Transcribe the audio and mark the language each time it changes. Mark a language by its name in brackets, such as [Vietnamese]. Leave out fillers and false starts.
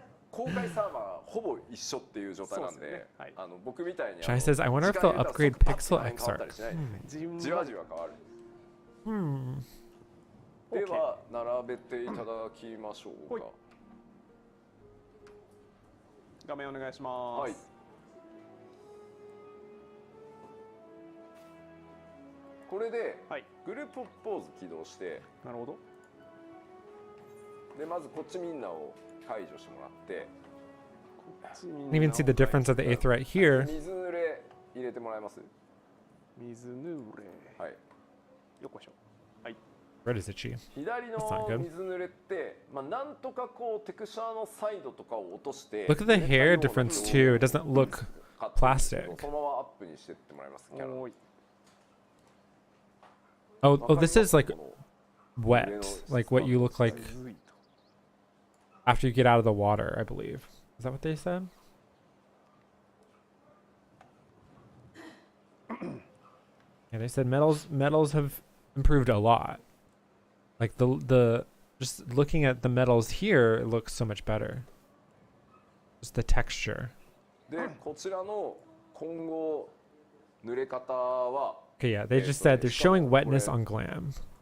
[Japanese] 公開サーバーほぼ一緒っていう状態なんで、僕みたいに [English] Shai says, I wonder if they'll upgrade Pixel XR. [Japanese] じわじわ変わる。では並べていただきましょうか。画面お願いします。はい。これでグループポーズ起動して、なるほど。でまずこっちみんなを解除してもらって。 [English] You can even see the difference of the Aetheryte here. [Japanese] 水濡れ入れてもらえます？水濡れ。はい。よっこいしょ。はい。 [English] Red is itchy. [Japanese] 左の水濡れって、まあなんとかこうテクスチャーのサイドとかを落として。 [English] Look at the hair difference too. It doesn't look plastic. [Japanese] そのままアップにしてってもらいます。 [English] Oh, this is like wet, like what you look like after you get out of the water, I believe. Is that what they said? Yeah, they said metals have improved a lot. Like the just looking at the metals here, it looks so much better. Just the texture. [Japanese] で、こちらの今後濡れ方は [English] Okay, yeah, they just said they're showing wetness on glam.